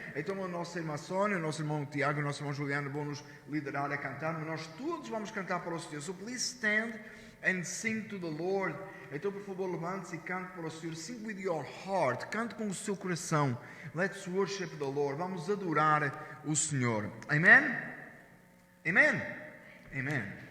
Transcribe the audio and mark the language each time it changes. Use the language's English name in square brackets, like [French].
[Portuguese] Então a nossa irmã Sonia, o nosso irmão Tiago e o nosso irmão Juliano vão nos liderar a cantar, mas nós todos vamos cantar para o Senhor. [English] So please stand and sing to the Lord. [Portuguese] Então, por favor, levante-se e cante para o Senhor. [English] Sing with your heart. [Portuguese] Cante com o seu coração. [English] Let's worship the Lord. [Portuguese] Vamos adorar o Senhor. Amen? Amen? Amen.